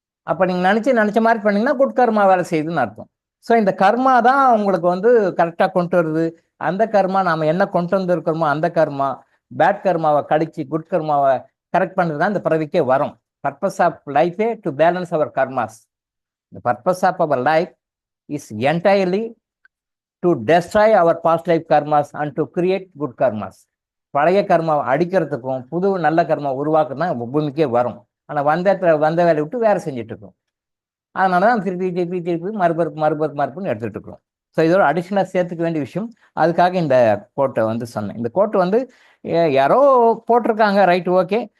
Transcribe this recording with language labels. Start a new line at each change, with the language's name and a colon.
Tamil: அப்போ நீங்கள் நினச்ச மாதிரி பண்ணிங்கன்னா குட் கர்மா வேலை செய்யுதுன்னு அர்த்தம். ஸோ இந்த கர்மா தான் உங்களுக்கு வந்து கரெக்டாக கொண்டு வருது. அந்த கர்மா நாம் என்ன கொண்டு வந்துருக்கிறோமோ அந்த கர்மா, பேட் கர்மாவை கடிச்சு குட் கர்மாவை கரெக்ட் பண்ணுறது தான் இந்த பிறவிக்கே வரும்.
English: Purpose of லைஃபே to balance our karmas. The purpose of our life is entirely to destroy our past life karmas and to create good karmas.
Tamil: பழைய கர்மாவை அடிக்கிறதுக்கும் புது நல்ல கர்மா உருவாக்க தான் பூமிக்கே வரும். ஆனால் வந்த வேலையை விட்டு வேலை செஞ்சுட்டு இருக்கோம். அதனால தான் திருப்பி மறுபறுப்புன்னு எடுத்துகிட்டு இருக்கிறோம். ஸோ இதோட அடிஷ்னலாக சேர்த்துக்க வேண்டிய விஷயம். அதுக்காக இந்த கோட்டை வந்து சொன்னேன். இந்த கோட்டை வந்து யாரோ போட்டிருக்காங்க, ரைட், ஓகே.